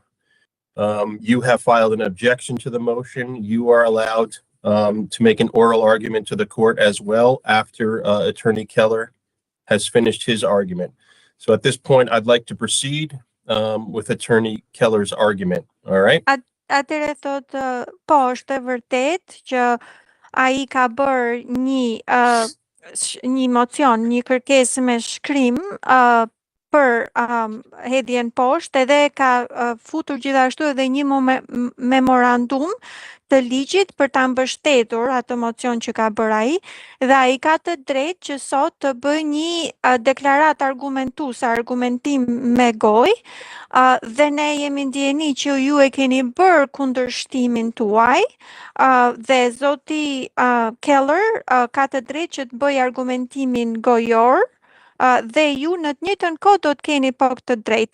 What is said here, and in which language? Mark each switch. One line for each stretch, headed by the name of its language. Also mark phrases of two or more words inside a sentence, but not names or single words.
English: You have filed an objection to the motion. You are allowed to make an oral argument to the court as well after Attorney Keller has finished his argument. So at this point, I'd like to proceed with Attorney Keller's argument. All right?
Albanian: Atëre thot, po, është e vërtet që ai ka bërë një mocion, një kërkesë me shkrim për hedhjen poshtë, edhe ka futur gjithashtu edhe një memorandum të ligjit për ta mbështetur atë mocion që ka bërë ai, dhe ai ka të drejtë që sot të bëjë një deklaratë argumentuese, argumentim me gojë, dhe ne jemi ndjeni që ju e keni bërë kundërshtimin tuaj, dhe zoti Keller ka të drejtë që të bëjë argumentimin gojor, dhe ju në të njëjtën kohë do të keni po këtë drejtë.